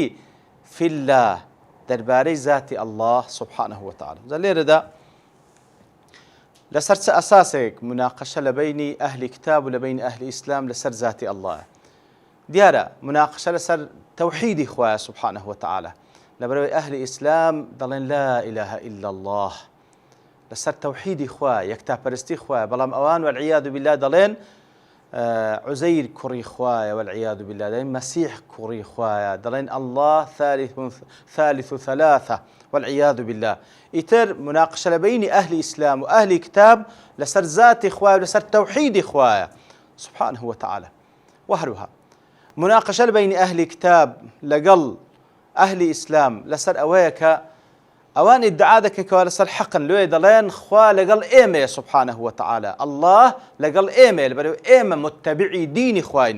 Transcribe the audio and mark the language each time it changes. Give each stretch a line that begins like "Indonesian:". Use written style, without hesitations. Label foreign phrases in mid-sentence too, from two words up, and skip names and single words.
Arabic: فی الله،
Central Kurdish: دەربارەی ذاتی ئەڵڵاه
Arabic: سبحانه وتعالى.
Central Kurdish: لێرەدا لەسەر چه ئەساسێک مناقەشە لە بینی ئەهلی کتاب و لە بینی ئەهلی ئیسلام لەسەر ذاتی ئەڵڵاه؟ دیارە مناقەشە لەسەر تەوحیدی خوایە
Arabic: سبحانه وتعالى.
Central Kurdish: لەبەرەوەی ئەهلی ئیسلام دەڵێن
Arabic: لا إله إلا الله،
Central Kurdish: لەسەر تەوحیدی خوایە، یەکتاپەرستی خوایە. بەڵام ئەوان
Arabic: والعیاذ بالله
Central Kurdish: دەڵێن عوزەیر کوڕی خوایە،
Arabic: والعیاذ بالله
Central Kurdish: دەڵێن مەسیح کوڕی خوایە، دەڵێن ئەڵڵاه
Arabic: ثالث ثلاثة والعياذ بالله.
Central Kurdish: ئیتر مناقشە لە بینی ئەهلی ئیسلام و ئەهلی کتاب لەسەر ذاتی خوایە و لەسەر تەوحیدی خوایە
Arabic: سبحانه وتعالى.
Central Kurdish: وهروها مناقشە لە بینی ئەهلی کتاب لەگەڵ ئەهلی ئیسلام لەسەر ئەوەیە کە ئەوان ئیدعا دەکەن کەوا لەسەر حەقن، لێ دەڵێن خوا لەگەڵ ئێمەیە
Arabic: سبحانه وتعالى،
Central Kurdish: ئەڵڵاه لەگەڵ ئێمەیە، لەبەرەوەی ئێمە متتەبعی دینی خوایە.